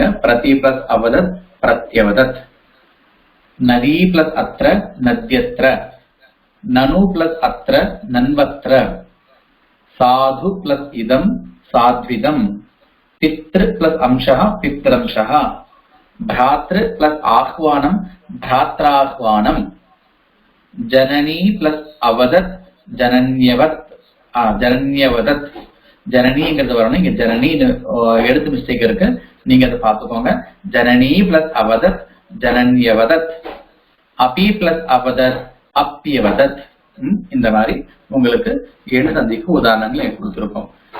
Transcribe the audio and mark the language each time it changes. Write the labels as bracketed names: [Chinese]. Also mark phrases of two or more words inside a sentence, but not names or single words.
[Sanskrit] प्रति प्लस अवदत् प्रत्यवदत्, नदी प्लस अत्र नद्यत्र, ननु प्लस अत्र नन्वत्र, साधु प्लस इदम् साध्विदम्, पितृ प्लस अंशा पित्रंशा, भ्रातृ प्लस आह्वानम भ्रात्राह्वानम, जननी प्लस अवदत जनन्यवत जनन्यवदत. [Tamil] ஜனனிங்கிறது வரணும். இங்க ஜனனின்னு எழுத்து மிஸ்டேக் இருக்கு, நீங்க அதை பார்த்துக்கோங்க. [Sanskrit] जननी प्लस अवदत् जनन्यवदत्, अपि प्लस अवदत् अप्यवदत्. [Tamil] இந்த மாதிரி உங்களுக்கு எணு சந்திக்கு உதாரணங்கள் கொடுத்திருக்கோம்.